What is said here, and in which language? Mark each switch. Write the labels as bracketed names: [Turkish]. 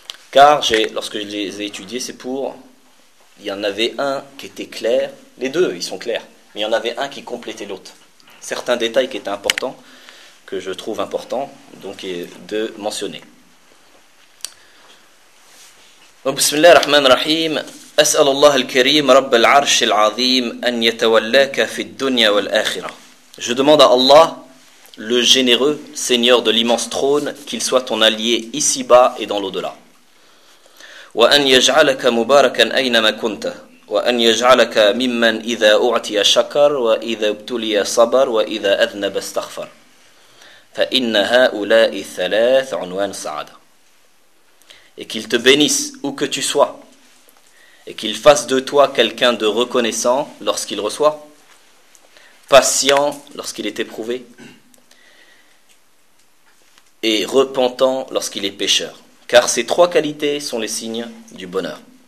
[French] Car, lorsque je les ai étudiés, c'est pour... Il y en avait un qui était clair. Les deux, ils sont clairs. Mais il y en avait un qui complétait l'autre. Certains détails qui étaient importants, que je trouve importants, donc, de mentionner. [Arabic] Bismillah ar-Rahman ar-Rahim. أسأل الله الكريم رب العرش العظيم أن يتولاك في الدنيا والآخرة. [French] Je demande à Allah, le généreux Seigneur de l'immense trône, qu'il soit ton allié ici-bas et dans l'au-delà. [Arabic] وأن يجعلك مباركا أينما كنت وأن يجعلك ممن إذا أعطي شكر وإذا ابتلي صبر وإذا أذنب استغفر. فإن هؤلاء الثلاث عنوان السعادة. [French] Et qu'il te bénisse où que tu sois. Et qu'il fasse de toi quelqu'un de reconnaissant lorsqu'il reçoit, patient lorsqu'il est éprouvé, et repentant lorsqu'il est pécheur. Car ces trois qualités sont les signes du bonheur.